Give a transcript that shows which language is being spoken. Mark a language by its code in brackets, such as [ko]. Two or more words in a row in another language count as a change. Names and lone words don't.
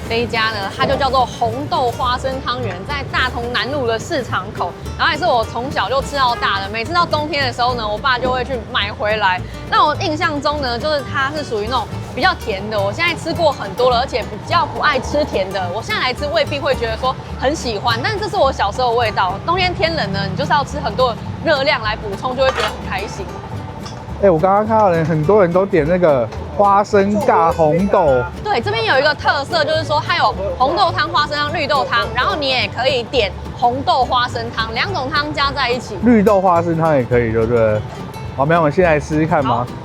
[zh] 家呢，它就叫做紅豆花生湯圓，在大同南路的市場口，然後也是我從小就吃到大的。每次到冬天的時候呢，我爸就會去買回來。那我印象中呢，就是它是屬於那種比較甜的。我現在吃過很多了，而且比較不愛吃甜的。我現在來吃未必會覺得說很喜歡，但是這是我小時候的味道。冬天天冷呢，你就是要吃很多熱量來補充，就會覺得很開心。我剛剛看到很多人都點那個花生尬紅豆。對，這邊有一個特色，就是說它有紅豆湯、花生湯、綠豆湯，然後你也可以點紅豆花生湯，2種湯加在一起。綠豆花生湯也可以，對不對？好，那我们先來試試看嗎？